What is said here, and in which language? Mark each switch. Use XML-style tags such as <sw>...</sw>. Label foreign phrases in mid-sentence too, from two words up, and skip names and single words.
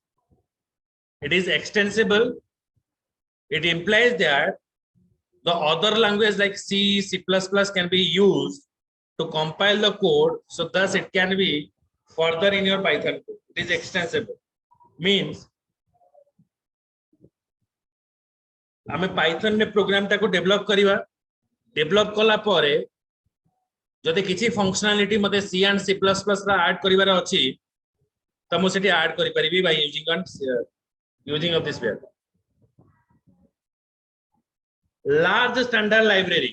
<en>It is extensible. It implies that the other language like C, C++ can be used to compile the code. So thus it can be further in your Python code. It is extensible. Means</en> <or>ଆମେ ପାଇଥନ ନେ ପ୍ରୋଗ୍ରାମ ଟାକୁ ଡେଭଲପ କରିବା ଡେଭଲପ କଲା ପରେ ଯଦି କିଛି ଫଙ୍କସନାଲିଟି ମତେ C and C++ ରା ଏଡ୍ କରିବାର ଅଛି ତ ମୋ ସେଠି ଏଡ୍ କରି ପାରିବି</or> <en>by using of this way large standard library.</en>